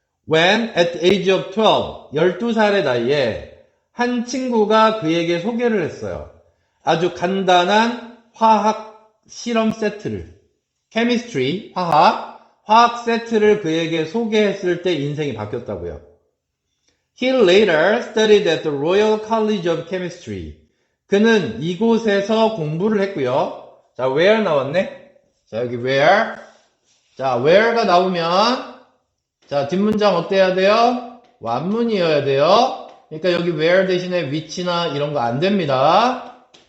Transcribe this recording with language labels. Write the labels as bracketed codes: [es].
[en] When at the age of [ko] 12살의 나이에 한 친구가 그에게 소개를 했어요. 아주 간단한 화학 실험 세트를. chemistry, 화학 세트를 그에게 소개했을 때 인생이 바뀌었다고요. [en] He later studied at the Royal College of Chemistry. [ko] 그는 이곳에서 공부를 했고요. 자, where 나왔네? 자, 여기 where. 자, where가 나오면 자, 뒷문장 어때야 돼요? 완문이어야 돼요. 그러니까 여기 where 대신에 which나 이런 거 안 됩니다.